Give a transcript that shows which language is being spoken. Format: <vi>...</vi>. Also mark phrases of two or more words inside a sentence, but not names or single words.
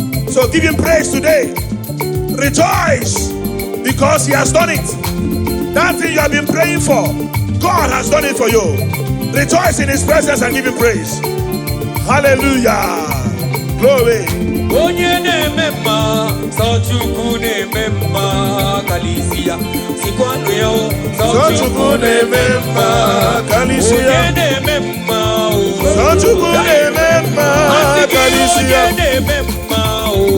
<en>So give him praise today. Rejoice because he has done it. That thing you have been praying for, God has done it for you. Rejoice in his presence and give him praise. Hallelujah. Glory.</en> <ig>Onye na-eme mma. Sọ Chukwu na-eme mma, kalisia. Sikwanụ ya o. Sọ Chukwu na-eme mma, kalisia. Onye na-eme mma o. Sọ Chukwu na-eme mma, Asị gị kalisia. onye na-eme mma o.</ig>